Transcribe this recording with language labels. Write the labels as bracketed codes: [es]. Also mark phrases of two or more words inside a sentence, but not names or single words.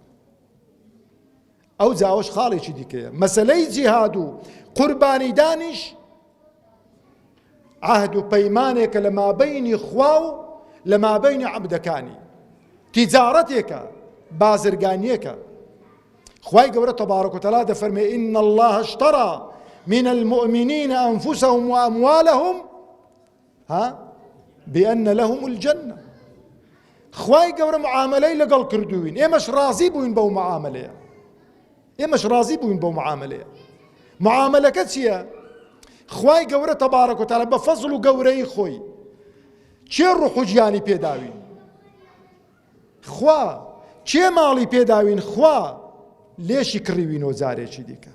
[ckb] ئەو جاوەش خاڵێکی دیکەیە. مەسەلەی جیهاد و قوربانی دانیش عهد و پەیمانێکە لە مابەینی خوا و لە مابەینی عەبدەکانی، تیجارەتێکە، بازرگانیەکە. خوای گەورە [ar] تەبارەک و تەعالا دەفەرمێ ئین الله اشترى من المؤمنين أنفسهم وأموالهم بأن لهم الجنة. [ckb] خوای گەورە معاملەی لەگەڵ کردوین، ئێمەش ڕازی بووین بەو معاملەیە، ئێمەش ڕازی بووین بەو معاملەیە. معاملەکە چییە؟ خوای گەورە [ar] تەبارەک و تەعالە [ckb] بە فەزڵ و گەورەی خۆی چێ ڕوح و گیانی پێداوین، خوا چێ ماڵی پێداوین، خوا لێشی کڕیوینەوە جارێکی دیکە.